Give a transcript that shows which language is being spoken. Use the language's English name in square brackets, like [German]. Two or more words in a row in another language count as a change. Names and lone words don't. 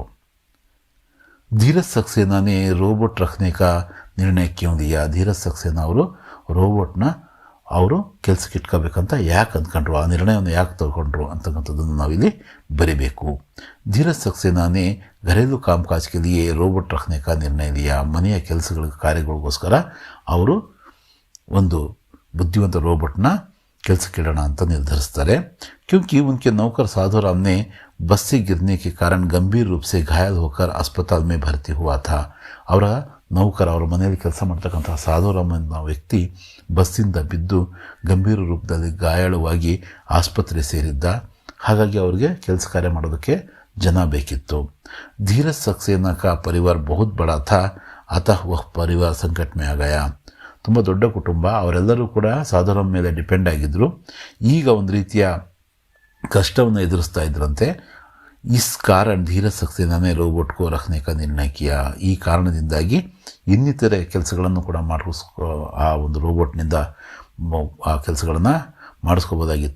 [Hindi] धीरज सक्सेना ने रोबोट रखने का निर्णय क्यों दिया, [Kannada] ಧೀರಜ್ ಸಕ್ಸೇನಾ ಅವರು ರೋಬೋಟ್ನ ಅವರು ಕೆಲಸಕ್ಕೆ ಇಟ್ಕೋಬೇಕಂತ ಯಾಕೆ ಅಂದ್ಕೊಂಡ್ರು, ಆ ನಿರ್ಣಯವನ್ನು ಯಾಕೆ ತಗೊಂಡ್ರು ಅಂತಕ್ಕಂಥದ್ದನ್ನು ನಾವಿಲ್ಲಿ ಬರೀಬೇಕು. [Hindi] धीरज सक्सेना ने घरेलू कामकाज के लिए रोबोट रखने का निर्णय लिया, [Kannada] ಮನೆಯ ಕೆಲಸಗಳ ಕಾರ್ಯಗಳಿಗೋಸ್ಕರ ಅವರು ಒಂದು ಬುದ್ಧಿವಂತ ರೋಬೋಟ್ನ ಕೆಲಸಕ್ಕಿಡೋಣ ಅಂತ ನಿರ್ಧರಿಸ್ತಾರೆ. [Hindi] क्योंकि उनके नौकर साधुराम ने बस से गिरने के कारण गंभीर रूप से घायल होकर अस्पताल में भर्ती हुआ था. [Kannada] ಅವರ ನೌಕರ, ಅವರ ಮನೆಯಲ್ಲಿ ಕೆಲಸ ಮಾಡ್ತಕ್ಕಂಥ ಸಾಧುರಾಮ್ ಅನ್ನೋ ವ್ಯಕ್ತಿ ಬಸ್ಸಿಂದ ಬಿದ್ದು ಗಂಭೀರ ರೂಪದಲ್ಲಿ ಗಾಯಾಳುವಾಗಿ ಆಸ್ಪತ್ರೆ ಸೇರಿದ್ದ. ಹಾಗಾಗಿ ಅವರಿಗೆ ಕೆಲಸ ಕಾರ್ಯ ಮಾಡೋದಕ್ಕೆ ಜನ ಬೇಕಿತ್ತು. [Hindi] ಧೀರಜ್ सक्सेना का परिवार बहुत बड़ा था, अतः वह परिवार संकट में आ गया. [Kannada] तो ತುಂಬ ದೊಡ್ಡ ಕುಟುಂಬ, ಅವರೆಲ್ಲರೂ ಕೂಡ ಸಾಧುರಾಮ್ ಮೇಲೆ ಡಿಪೆಂಡ್ ಆಗಿದ್ದರು. ಈಗ ಒಂದು ರೀತಿಯ ಕಷ್ಟವನ್ನು ಎದುರಿಸ್ತಾ ಇದ್ರಂತೆ. [Hindi] इस कारण धीरज सक्सेना ने रोबोट को रखने का निर्णय किया. [Kannada] ಈ ಕಾರಣದಿಂದಾಗಿ ಇನ್ನಿತರೆ ಕೆಲಸಗಳನ್ನು ಕೂಡ ಆ ಒಂದು ರೋಬೋಟ್ನಿಂದ ಆ ಕೆಲಸಗಳನ್ನು ಮಾಡಿಸ್ಕೋಬೋದಾಗಿತ್ತು.